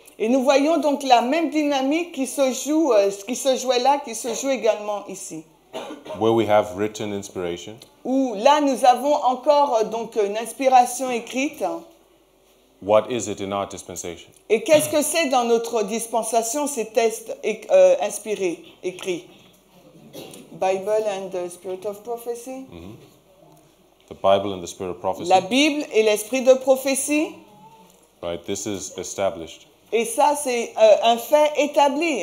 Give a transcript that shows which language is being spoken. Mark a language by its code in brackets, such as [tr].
[fr] Et nous voyons donc la même dynamique qui se jouait là, qui se joue également ici. [en] Where we have written inspiration, [fr] Où là nous avons encore donc une inspiration écrite. [en] what is it in our dispensation? [fr] Et qu'est-ce que c'est dans notre dispensation ces textes inspirés, écrits? [en] Bible and the Spirit of Prophecy. The Bible and the Spirit of prophecy. [fr] La Bible et l'esprit de prophétie. [en] Right? This is established. [fr] Et ça, c'est un fait établi.